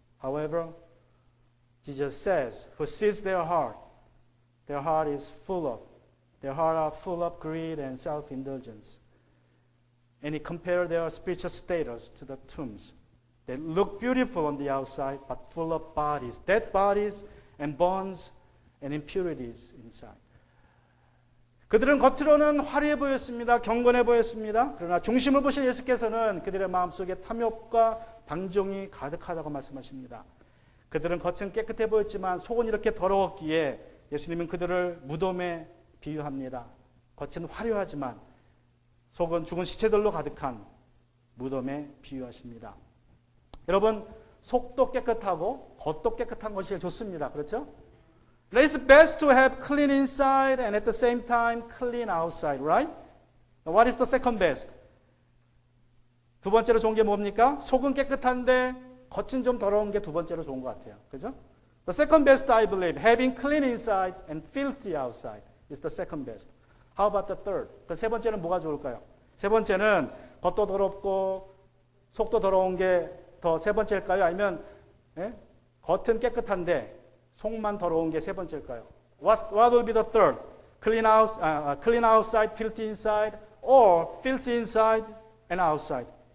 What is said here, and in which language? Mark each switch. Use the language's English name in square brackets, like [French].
[English] However, Jesus says, who sees their heart is full of, their heart are full of greed and self-indulgence. And he compared their spiritual status to the tombs. They look beautiful on the outside, but full of bodies, dead bodies and bones and impurities inside. [Korean] 그들은 겉으로는 화려해 보였습니다. 경건해 보였습니다. 그러나 중심을 보신 예수께서는 그들의 마음속에 탐욕과 방종이 가득하다고 말씀하십니다. 그들은 겉은 깨끗해 보였지만 속은 이렇게 더러웠기에 예수님은 그들을 무덤에 비유합니다. 겉은 화려하지만 속은 죽은 시체들로 가득한 무덤에 비유하십니다. 여러분, 속도 깨끗하고 겉도 깨끗한 것이 제일 좋습니다. 그렇죠? [English] It's best to have clean inside and at the same time clean outside, right? What is the second best? [Korean] 두 번째로 좋은 게 뭡니까? 속은 깨끗한데 겉은 좀 더러운 게 두 번째로 좋은 것 같아요. 그죠? [English] The second best, I believe, having clean inside and filthy outside is the second best. How about the third? [Korean] 그 세 번째는 뭐가 좋을까요? 세 번째는 겉도 더럽고 속도 더러운 게 더 세 번째일까요? 아니면 겉은 깨끗한데 속만 더러운 게 세 번째일까요? [English] What will be the third? Clean outside, filthy inside, or filthy inside and outside?